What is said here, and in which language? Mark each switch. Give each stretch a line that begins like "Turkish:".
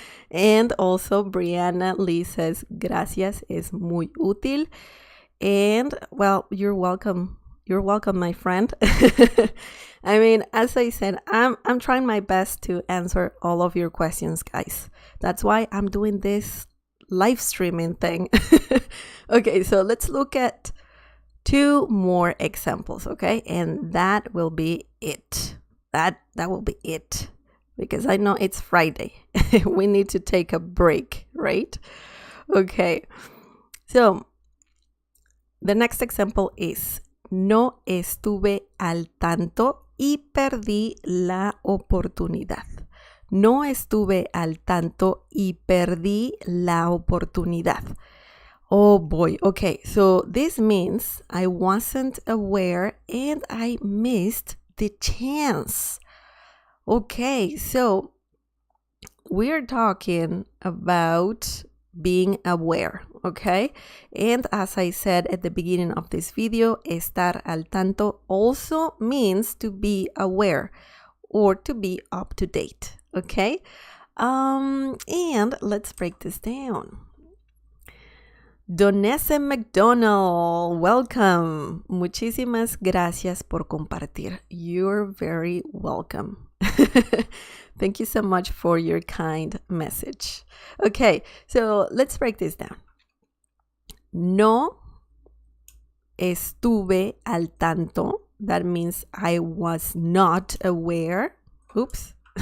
English: And also Brianna Lee says, gracias, es muy útil. And well, you're welcome. You're welcome, my friend. I mean, as I said, I'm trying my best to answer all of your questions, guys. That's why I'm doing this live streaming thing. Okay, so let's look at 2 more examples, okay? And that will be it. That will be it. Because I know it's Friday. We need to take a break, right? Okay.
Spanish: So, the next example is, no estuve al tanto y perdí la oportunidad. No estuve al tanto y perdí la oportunidad.
English: Oh boy. Okay, so this means I wasn't aware and I missed the chance. Okay, so we're talking about being aware, okay? And as I said at the beginning of this video, estar al tanto also means to be aware or to be up to date, okay? And let's break this down. Donessa McDonald, welcome.
Spanish: Muchísimas gracias por compartir.
English: You're very welcome. Thank you so much for your kind message. Okay, so let's break this down.
Spanish: No estuve al tanto.
English: That means I was not aware. Oops.